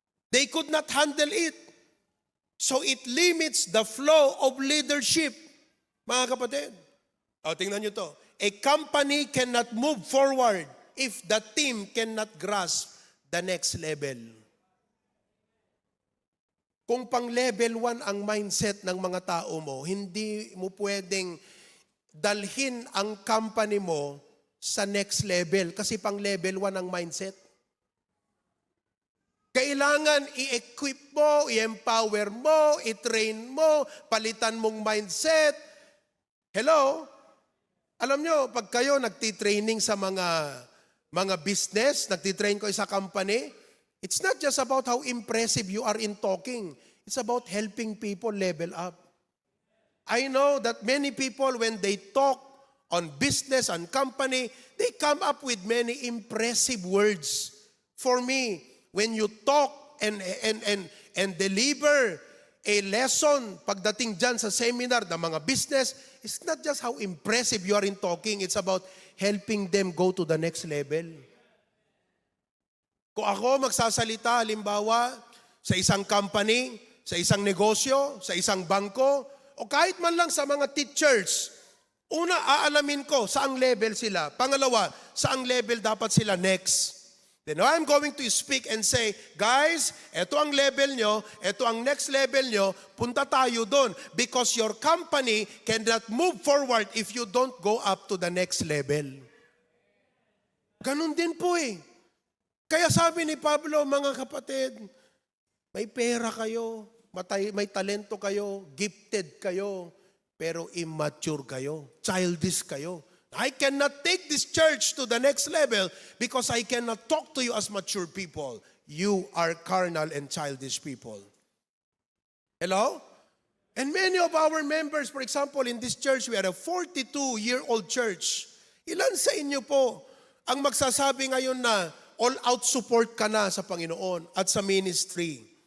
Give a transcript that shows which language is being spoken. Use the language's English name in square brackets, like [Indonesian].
[English] They could not handle it. So it limits the flow of leadership. [Filipino] Mga kapatid, tingnan nyo to. [English] A company cannot move forward if the team cannot grasp the next level. [Filipino] Kung pang level 1 ang mindset ng mga tao mo, hindi mo pwedeng dalhin ang company mo sa next level kasi pang level 1 ang mindset. Kailangan i-equip mo, i-empower mo, i-train mo, palitan mong mindset. Hello? Alam nyo, pag kayo nagtitraining sa mga business, nagtitrain ko sa company, [English] it's not just about how impressive you are in talking. It's about helping people level up. I know that many people, when they talk on business and company, they come up with many impressive words. For me, when you talk and deliver a lesson [Filipino] pagdating dyan sa seminar ng mga business, [English] it's not just how impressive you are in talking, it's about helping them go to the next level. [Filipino] Kung ako magsasalita, halimbawa, sa isang company, sa isang negosyo, sa isang bangko, o kahit man lang sa mga teachers, una, aalamin ko saang level sila. Pangalawa, saang level dapat sila next. [English] Then I'm going to speak and say, guys, [Filipino] eto ang level nyo, eto ang next level nyo, punta tayo doon. [English] Because your company cannot move forward if you don't go up to the next level. [Filipino] Ganun din po eh. Kaya sabi ni Pablo, mga kapatid, may pera kayo, may talento kayo, gifted kayo, pero immature kayo, childish kayo. [English] I cannot take this church to the next level because I cannot talk to you as mature people. You are carnal and childish people. Hello? And many of our members, for example, in this church, we are a 42-year-old church. [Filipino] Ilan sa inyo po ang magsasabi ngayon na all-out support ka na sa Panginoon at sa ministry?